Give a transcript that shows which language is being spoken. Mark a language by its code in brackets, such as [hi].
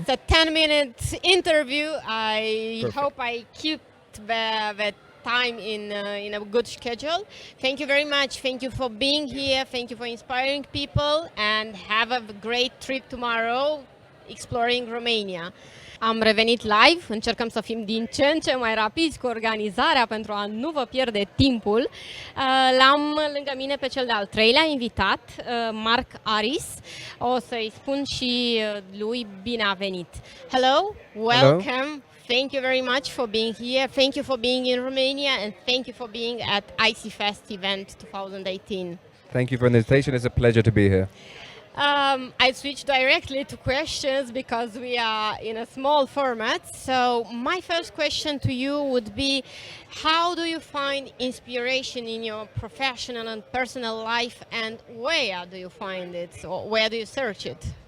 [en] it's a 10-minute interview. I Perfect. hope I kept the time in a good schedule. Thank you very much. Thank you for being here. Thank you for inspiring people, and have a great trip tomorrow exploring Romania. [ro] Am revenit live, încercăm să fim din ce în ce mai rapizi cu organizarea pentru a nu vă pierde timpul. L-am lângă mine pe cel de-al treilea invitat, Mark Aris. O să-i spun și lui bine a venit. [en] Hello, welcome. thank you very much for being here. Thank you for being in Romania, and thank you for being at ICEE Fest event 2018. Thank you for the invitation. It's a pleasure to be here. I switch directly to questions because we are in a small format. So my first question to you would be, how do you find inspiration in your professional and personal life, and where do you find it, or where do you search it?